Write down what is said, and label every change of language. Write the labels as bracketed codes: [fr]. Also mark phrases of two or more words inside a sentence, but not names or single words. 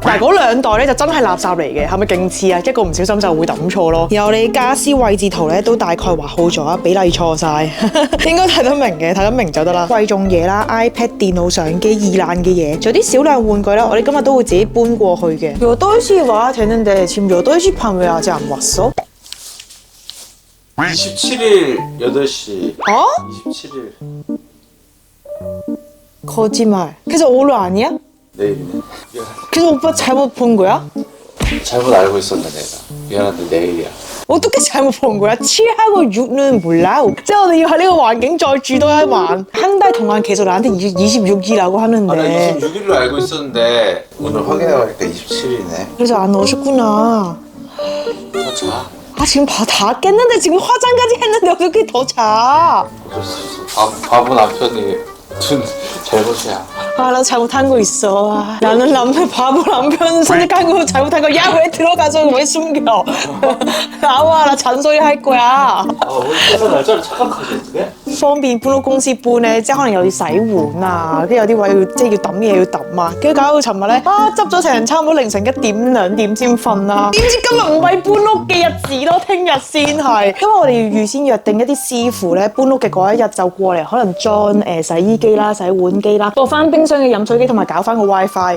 [yue] 但係嗰2袋咧就真係垃圾嚟嘅，係咪勁似啊？一個唔小心就會抌錯咯。然後你家私位置圖咧都大概畫好咗，比例錯晒，應該睇得明嘅，睇得明就得啦。貴重嘢啦 ，iPad、電腦、相機、易爛嘅嘢，仲有啲少量玩具啦，我哋今日都會自己搬過去嘅。有東西 [ko] 지금 몇 시반 왜 아직 안 왔어? 27일 8시. 어? 27일. 거짓말. 그래서 오늘 아니야? 내일이네. 그래서 오빠 잘못 본 거야? 잘못 알고 있었네 내가. 미안한데 내일이야. 어떻게 잘못 본 거야? 7하고 6는 몰라. [yue] 即係我哋要喺呢個環境再住多一晚. [ko] 한 달 동안 계속 나한테 26일이라고 하는데. 아, 나 26일로 알고 있었는데 오늘 확인해보니까 27일이네. 그래서 안 오셨구나. 더 자. 아 지금 다 깼는데 지금 화장까지 했는데 어떻게 더 자? 어쩔 수 없어. 바보 남편이 둔 잘못이야. 아, 나 잘못한 거 있어. 아, 나는 바보 남편 선택한 거 잘못한 거. 야, 왜 들어가서 왜 숨겨? 나와, 나 잔소리 할 거야. 아, 오늘 회사 날짜를 착각하지 어떡해? [yue] 方便搬屋公司搬咧，即係可能有啲洗碗啊，跟住有啲位要抌嘢要抌啊，跟住搞到尋日咧執咗成差唔多凌晨1點2點先瞓啦。點知今日唔係搬屋嘅日子咯，聽日先係，因為我哋要預先約定一啲師傅咧，搬屋嘅嗰一日就過嚟，可能裝洗衣機啦、洗碗機啦，過翻冰箱嘅飲水機同埋搞翻個 WiFi。